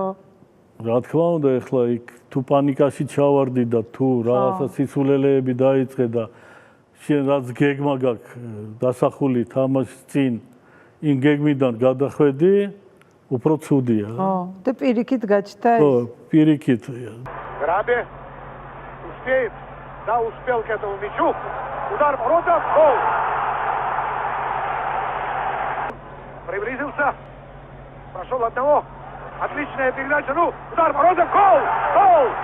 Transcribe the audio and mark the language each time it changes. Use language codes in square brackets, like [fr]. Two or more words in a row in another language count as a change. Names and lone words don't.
[ka] რა თქმა უნდა, ახლა იქ თუ პანიკაში ჩავარდი და თუ რაღაცა სისულელეები დაიწყე და შენ რაც გეგმა გაქვს დასახული თამაშის წინ, იმ გეგმიდან გადახვედი, უფრო ცუდია. ხო, და პირიქით გაჩნდა ეს. ხო, პირიქით. [ru] Грабе успеет, да, успел к этому мячу. Удар ворота, гол. Приблизился, прошел одного. Отличная передача, ну, удар ворота, гол, гол.